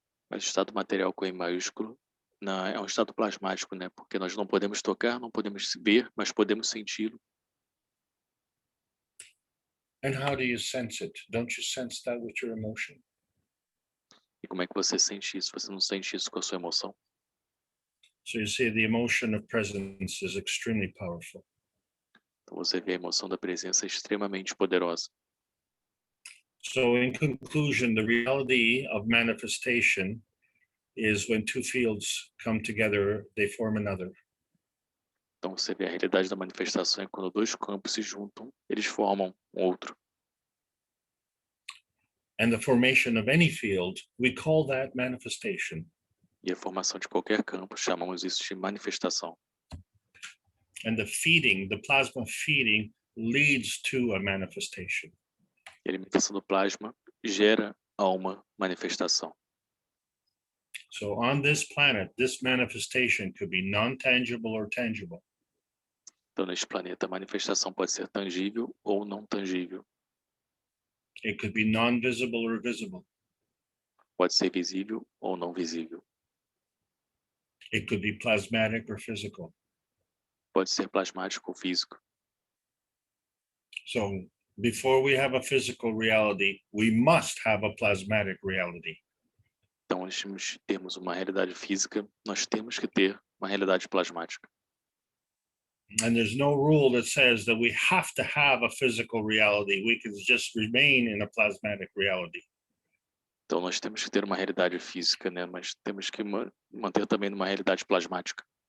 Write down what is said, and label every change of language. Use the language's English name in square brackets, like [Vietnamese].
[Portuguese] Mas o estado material com E maiúsculo é um estado plasmático, né? Porque nós não podemos tocar, não podemos ver, mas podemos senti-lo. [English] And how do you sense it? Don't you sense that with your emotion? [Portuguese] E como é que você sente isso? Você não sente isso com a sua emoção? [English] So you see, the emotion of presence is extremely powerful. [Portuguese] Então você vê a emoção da presença extremamente poderosa. [English] So in conclusion, the reality of manifestation is when two fields come together, they form another. [Portuguese] Então você vê a realidade da manifestação é quando dois campos se juntam, eles formam um outro. [English] And the formation of any field, we call that manifestation. [Portuguese] E a formação de qualquer campo, chamamos isso de manifestação. [English] And the feeding, the plasma feeding, leads to a manifestation. [Portuguese] E a alimentação do plasma gera a uma manifestação. [English] So on this planet, this manifestation could be non-tangible or tangible. [Portuguese] Então, neste planeta, a manifestação pode ser tangível ou não tangível. [English] It could be non-visible or visible. [Portuguese] Pode ser visível ou não visível. [English] It could be plasmatic or physical. [Portuguese] Pode ser plasmático ou físico. [English] So before we have a physical reality, we must have a plasmatic reality. [Portuguese] Então, antes de termos uma realidade física, nós temos que ter uma realidade plasmática. [English] And there's no rule that says that we have to have a physical reality. We can just remain in a plasmatic reality. [Portuguese] Então, nós temos que ter uma realidade física, né? Mas temos que manter também uma realidade plasmática.